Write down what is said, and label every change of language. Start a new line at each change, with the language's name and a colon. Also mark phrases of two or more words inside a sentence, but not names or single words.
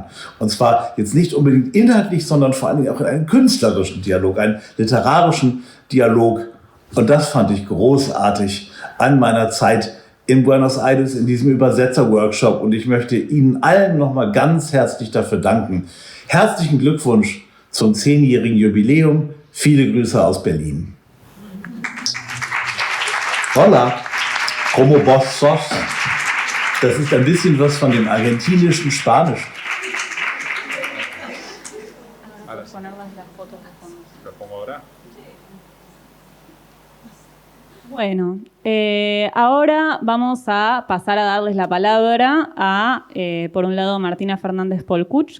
German: Und zwar jetzt nicht unbedingt inhaltlich, sondern vor allen Dingen auch in einen künstlerischen Dialog, einen literarischen Dialog. Und das fand ich großartig an meiner Zeit in Buenos Aires in diesem Übersetzer-Workshop. Und ich möchte Ihnen allen nochmal ganz herzlich dafür danken. Herzlichen Glückwunsch zum 10-jährigen Jubiläum. Viele Grüße aus Berlin.
Spanish: Hola, como vos sos?
German: Das ist ein bisschen was von dem argentinischen Spanisch.
Spanish: Lo pongo ahora. Bueno, ahora vamos a pasar a darles la palabra a, por un lado, Martina Fernández Polcuch,